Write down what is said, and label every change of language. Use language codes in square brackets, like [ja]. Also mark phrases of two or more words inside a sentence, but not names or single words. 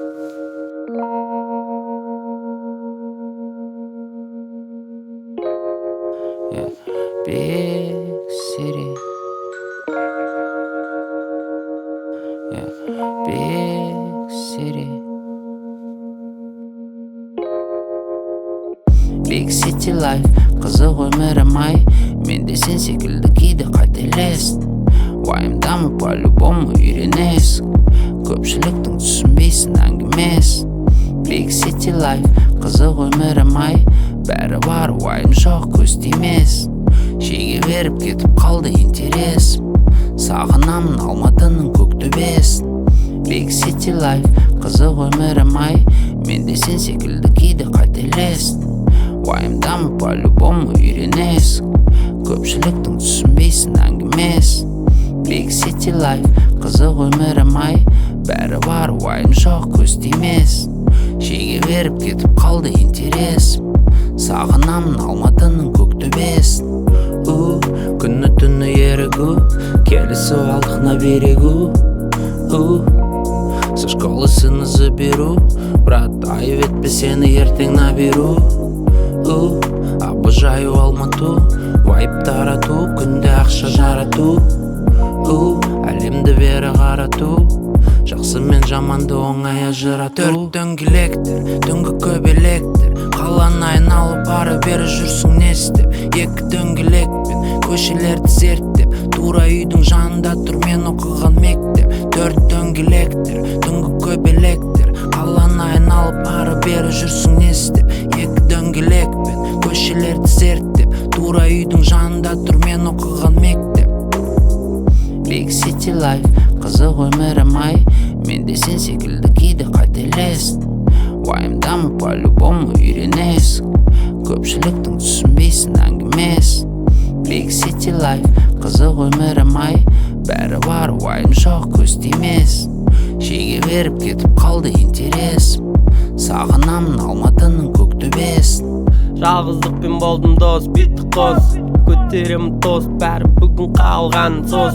[en] Yeah. Big city. Yeah. Big city. Big city life. [kk] Қызық өмірі май. Мен де сен секілді кейде қателестім. Уайымдамы по-любому үйренесің. Көпшіліктің түсінбейсің әңгімесін. [en] Big city life, [kk] қызық өмірі май. Бәрі бар, уайым жоқ, көз тимесін. Шеге беріп кетіп қалды интересім. Сағынамын Алматының көк төбесін. [en] Big city life, [kk] қызық өмірі май. Мен де сен секілді кейде қателестім. Уайымдамы по-любому үйренесің. Көпшіліктің түсінбейсің әңгімесін. [en] Big city life, [kk] қызық өмірі май. Бәрі бар, уайым жоқ, көз тимесін. Шеге беріп кетіп қалды интересім. Сағынамын Алматының көк төбесін. Күні түні ерігу, келісіп алдық [ru] на берегу. Со школы сына заберу, брат, [kk] айып етпе сені ертең наберу. [ru] Обожаю Алмату, [kk] вайп тарату, күнде ақша жарату. Әлемді бері қарату, жақсы мен жаманды оңай ажырату. Төрт дөңгелектер, түнгі көбелектер, қаланы айналып ары бері жүрсің не істеп. Екі дөңгелекпен көшелерді зерттеп, тура үйдің жанында тұр мен оқыған мектеп. Төрт дөңгелектер, түнгі көбелектер, қаланы айналып ары бері жүрсің не істеп. Екі дөңгелекпен көшелерді зерттеп, тура үйдің жанында тұр мен оқыған мектеп. [en] Big city life, [kk] қызық өмірі май. Мен де сен секілді кейде қателестім. Уайымдамы по-любому үйренесің. Көпшіліктің түсінбейсің әңгімесін. [en] Big city life, [kk] қызық өмірі май. Бәрі бар, уайым жоқ, көз тимесін. Шеге беріп кетіп қалды интересім. Сағынамын Алматының көк төбесін. Жалғыздықпен болдым дос, биттік қос. Көтеремін тост, бәрі бүгін қалған сос.